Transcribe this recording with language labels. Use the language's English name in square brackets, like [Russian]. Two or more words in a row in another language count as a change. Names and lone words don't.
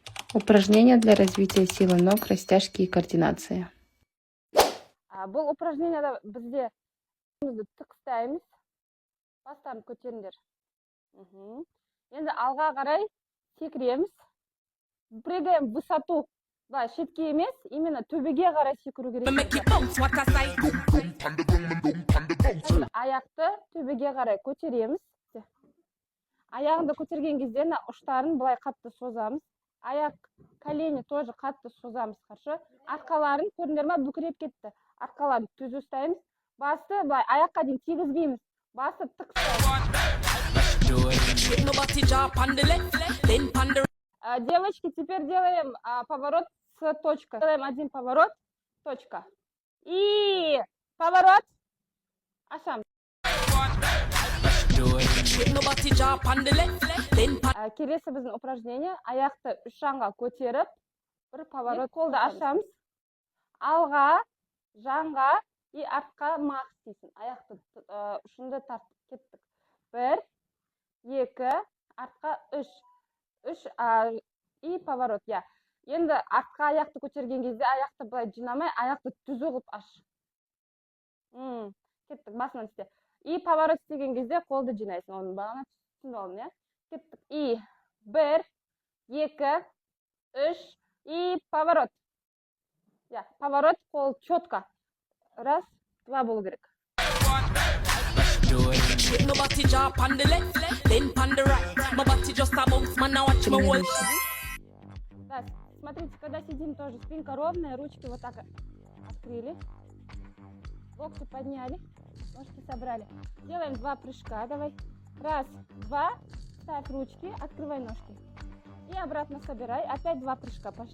[Russian] Упражнения для развития силы ног, растяжки и координации. [Kazakh] Бұл упражненияда бізде тік ұстаймыз. Бастарын көтеріңдер. Енді алға қарай секіреміз. [Russian] Прыгаем в высоту. [Kazakh] Былай шетке емес, именно төбеге қарай секіру керек. Аяқты төбеге қарай көтереміз. Аяғынды көтерген кезде ұштарын былай қатты созамыз. Аяқ, [Russian] колени тоже [Kazakh] қатты созамыз. [Russian] Хорошо? [Kazakh] Арқаларын көрдіңдер ме, бүкіреп кетті. Арқаларын түз ұстаймыз. Басты былай аяққа дейін тигізбейміз. Басты тік ұстаймыз. [Russian] Девочки, теперь делаем поворот с точкой. Делаем один поворот, точка. И поворот. [Kazakh] Ашам. Келесі біздің упражнение. Аяқты үш жанға көтеріп, бір поворот. Қолды ашамыз. Алға, жанға и артқа мақ дейсің. Аяқты ұшынды тартып кеттік. Бір, екі, артқа үш. Үш и поворот. Енді артқа аяқты көтерген кезде аяқты былай жинамай, аяқты түзу қылып аш. Кеттік, басынан істе. И поворот істеген кезде қолды жинайсың. Оның бағана түсін олын, Кеттік. И бір, екі, үш, [Russian] и поворот. Поворот, қол четко. Раз, два [Kazakh] болу керек. [Russian] Да, смотрите, когда сидим тоже, спинка ровная, ручки вот так открыли, локти подняли, ножки собрали. Делаем два прыжка, давай. Раз, два, ставь ручки, открывай ножки. И обратно собирай, опять два прыжка, пошли.